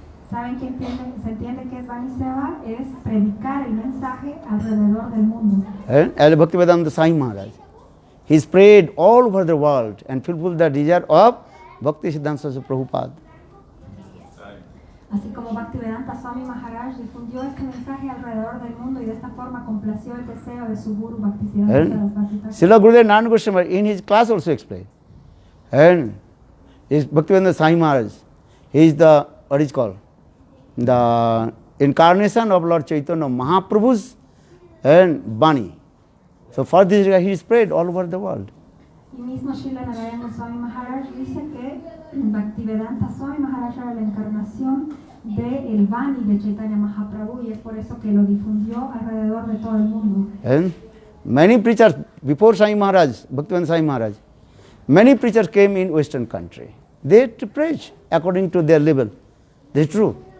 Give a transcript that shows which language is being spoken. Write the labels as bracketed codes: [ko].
[es] ¿Saben qué se entiende que es Bani Seva? Es predicar el mensaje alrededor del mundo. [en] As Bhaktivedanta Sai Maharaj, he spread all over the world and fulfilled the desire of Bhaktisiddhanta Prabhupada. [es] Así como Bhaktivedanta Swami Maharaj difundió este mensaje alrededor del mundo y de esta forma complació el deseo de su guru Bhaktisiddhanta Sarasvati Thakur. [en] Srila Gurudev Narayana Goswami in his class also explained. And is Bhaktivedanta Sai Maharaj, he is the, what is called? the incarnation of Lord Chaitanya Mahaprabhu's and Bani. So for this he spread all over the world. [es] Y mismo Srila Narayana Goswami Maharaj dice que Bhaktivedanta Swami Maharaj era la encarnación de el Bani de Chaitanya Mahaprabhu y es por eso que lo difundió alrededor de todo el mundo. [en] And many preachers before Sai Maharaj, Bhaktivedanta Sai Maharaj, many preachers came in Western country. They had to preach according to their level. That's true.